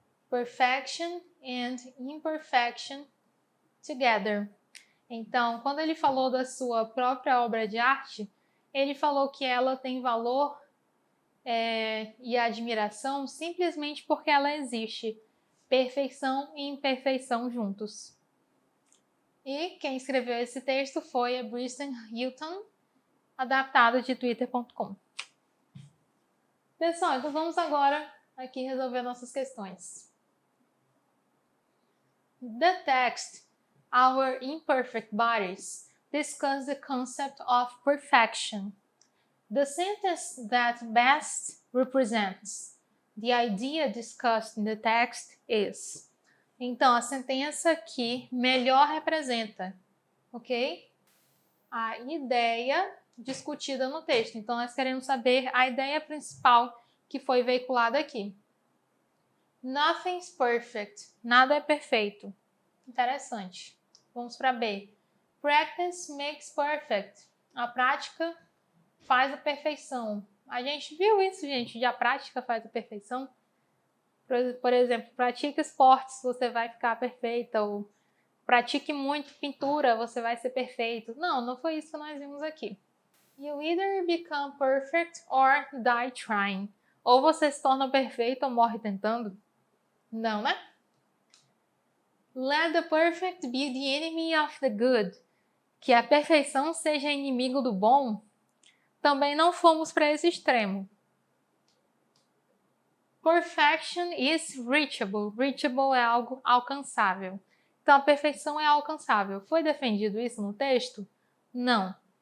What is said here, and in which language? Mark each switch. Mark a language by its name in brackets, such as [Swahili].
[English] Perfection and imperfection together. [Portuguese] Então, quando ele falou da sua própria obra de arte, ele falou que ela tem valor e admiração simplesmente porque ela existe. Perfeição e imperfeição juntos. E quem escreveu esse texto foi a Bristen Hilton, adaptado de twitter.com. Pessoal, então vamos agora aqui resolver nossas questões. [English] The text, Our Imperfect Bodies, discuss the concept of perfection. The sentence that best represents the idea discussed in the text is. [Portuguese] Então, a sentença que melhor representa, ok? A ideia discutida no texto. Então, nós queremos saber a ideia principal que foi veiculada aqui. [English] Nothing's perfect. [Portuguese] Nada é perfeito. Interessante. Vamos para B. [English] Practice makes perfect. [Portuguese] A prática faz a perfeição. A gente viu isso, gente, de a prática faz a perfeição. Por exemplo, pratique esportes, você vai ficar perfeita. Ou pratique muito pintura, você vai ser perfeito. Não, não foi isso que nós vimos aqui. [English] You either become perfect or die trying. [Portuguese] Ou você se torna perfeito ou morre tentando. Não, né? [English] Let the perfect be the enemy of the good. [Portuguese] Que a perfeição seja inimigo do bom. Também não fomos para esse extremo. [English] Perfection is reachable. Reachable [Portuguese] é algo alcançável. Então, a perfeição é alcançável. Foi defendido isso no texto? Não.